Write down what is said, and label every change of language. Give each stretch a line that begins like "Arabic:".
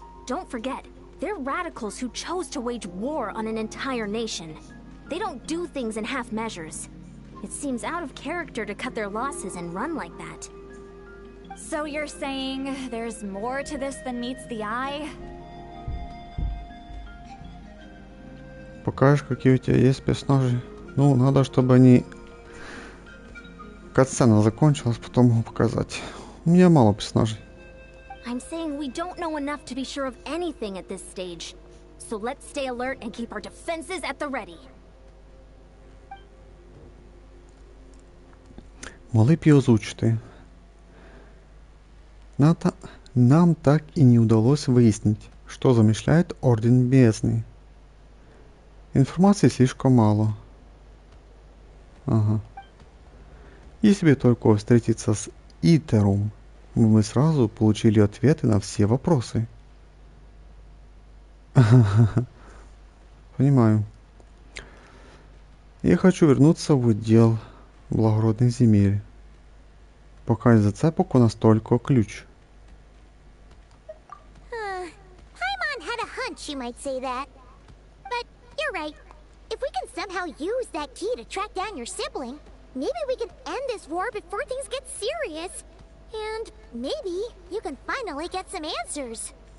English: Don't forget, they're radicals who chose to wage war on an entire nation. They don't do things in half measures. It seems out of character to cut their losses and run like that. So you're saying there's more to this than meets the eye?
Russian: Покажешь, какие у тебя есть персонажи? Ну, надо, чтобы они... Катсцена закончилась, потом могу показать. У меня мало персонажей.
English: I'm saying we don't know enough to be sure of anything at this stage. So let's stay alert and keep our defenses at the ready.
Ukrainian: Могли б її озвучити.
Russian: Нам так и не удалось выяснить, что замышляет Орден Бездны. Информации слишком мало. Ага. Если бы только встретиться с Итером, мы сразу получили ответы на все вопросы. Понимаю. Я хочу вернуться в отдел благородных земель. Пока из зацепок у нас только ключ.
English: Paimon had a hunch you might say that. But you're right. If we can somehow use that key to track down your sibling, maybe we can end this war before things get serious. And maybe you can finally get some answers.